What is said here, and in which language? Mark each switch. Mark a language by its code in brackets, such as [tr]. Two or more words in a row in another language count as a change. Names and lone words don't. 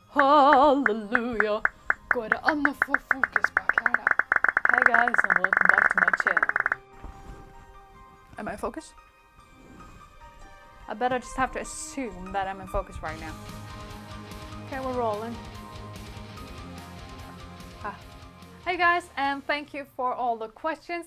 [no] Halleluja! Går det an å få fokus bak her, da? [en] Hey guys, and welcome back to my channel. Am I in focus? I better just have to assume that I'm in focus right now. Okay, we're rolling. Hey guys, and thank you for all the questions.